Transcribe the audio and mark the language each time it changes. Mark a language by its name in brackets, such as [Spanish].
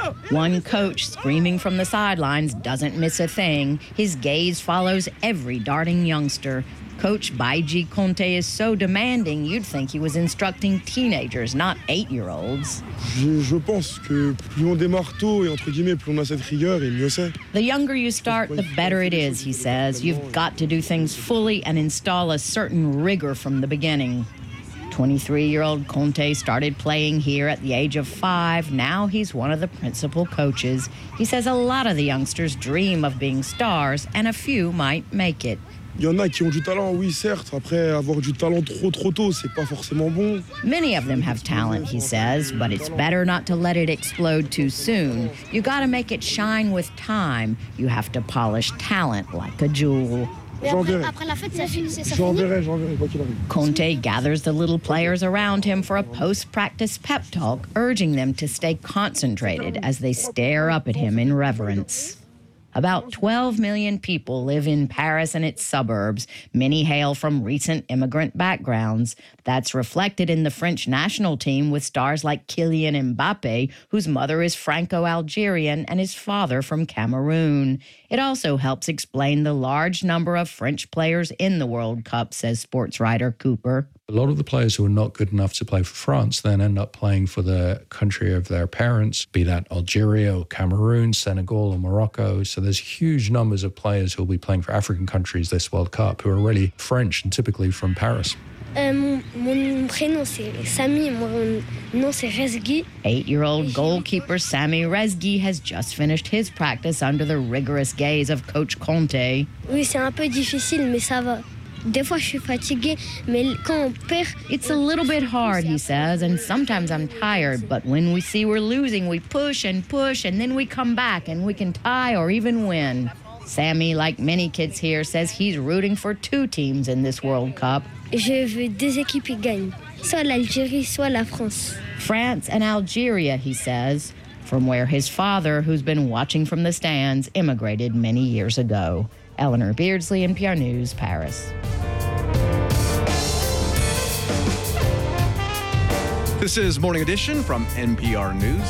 [English] One coach screaming from the sidelines doesn't miss a thing. His gaze follows every darting youngster. Coach Baiji Conte is so demanding, you'd think he was instructing teenagers, not eight-year-olds. [French] Je pense que plus on démarre tôt et entre guillemets, plus on a cette rigueur et mieux c'est. [English] The younger you start, the better it is, he says. You've got to do things fully and install a certain rigor from the beginning. 23-year-old Conte started playing here at the age of five. Now he's one of the principal coaches. He says a lot of the youngsters dream of being stars, and a few might make it. [French] Il y en a qui ont du talent, oui, certes. Après, avoir du talent trop tôt, c'est pas forcément bon. [English] Many of them have talent, he says, but it's better not to let it explode too soon. You gotta make it shine with time. You have to polish talent like a jewel. Conte gathers the little players around him for a post-practice pep talk, urging them to stay concentrated as they stare up at him in reverence. About 12 million people live in Paris and its suburbs. Many hail from recent immigrant backgrounds. That's reflected in the French national team with stars like Kylian Mbappe, whose mother is Franco-Algerian and his father from Cameroon. It also helps explain the large number of French players in the World Cup, says sports writer Cooper. A lot of the players who are not good enough to play for France then end up playing for the country of their parents, be that Algeria or Cameroon, Senegal or Morocco. So there's huge numbers of players who will be playing for African countries this World Cup who are really French and typically from Paris. [French] Mon prénom c'est Sami, mon nom c'est Rezgi. [English] 8-year-old goalkeeper Sami Rezgi has just finished his practice under the rigorous gaze of Coach Conte. [French] Oui, c'est un peu difficile, mais ça va. Des fois, je suis fatigué, mais quand on perd... [English] It's a little bit hard, he says, and sometimes I'm tired, but when we see we're losing, we push and push, and then we come back, and we can tie or even win. Sami, like many kids here, says he's rooting for two teams in this World Cup. [French] Je veux deux équipes gagnent, soit l'Algérie, soit la France. [English] France and Algeria, he says, from where his father, who's been watching from the stands, immigrated many years ago. Eleanor Beardsley, NPR News, Paris. This is Morning Edition from NPR News.